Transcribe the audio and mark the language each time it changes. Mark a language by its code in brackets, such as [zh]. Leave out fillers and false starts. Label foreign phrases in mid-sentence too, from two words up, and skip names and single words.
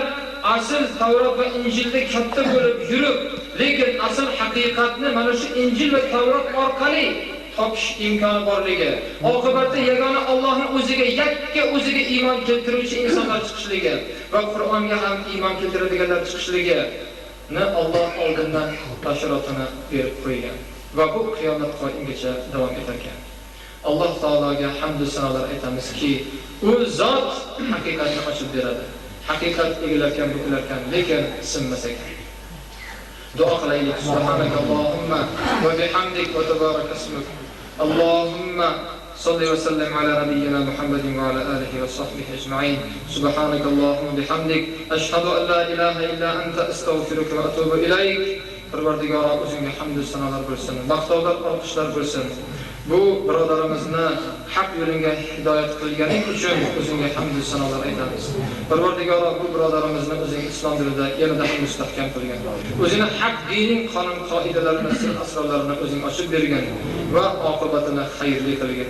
[uz] asl Tavrot va Injilda katta bo'lib yurib, lekin asl haqiqatni mana shu Injil va Tavrot orqali topish imkoni borligi, oqibatda yagona Allohning o'ziga, yakka o'ziga iymon keltiruvchi insonlar chiqishligi va Qur'onga ham iymon keltiradiganlar chiqishligi Alloh oldindan bashoratini berib qo'ygan va bu qiyomat qoyimgacha davom etar ekan. Alloh taologa hamd va sanolar aytamizki, u zot haqiqatni ochib beradi. Haqiqat egilarkan, bukilarkan, lekin sinmas ekan. Duo qilaylik. [ar] سبحانك اللهم وبحمدك وتبارك اسمك. اللهم صل وسلم على نبينا محمد وعلى آله وصحبه أجمعين. سبحانك اللهم وبحمدك أشهد أن لا إله إلا أنت أستغفرك وأتوب إليك. [uz] Parvardigor o'zingga hamd va sanolar bo'lsin. Maqtovlar, olqishlar bo'lsin. Bu birodarimizni haq yo'lga hidoyat qilganing uchun o'zingga hamd va sanolar aytamiz. Parvardigor bu birodarimizni o'zing islom yo'lida yanada mustahkam qilgan. O'zini haq dinining qonun qoidalarini, sir asrorlarini o'zing ochib bergan va oqibatini xayrli qilgan.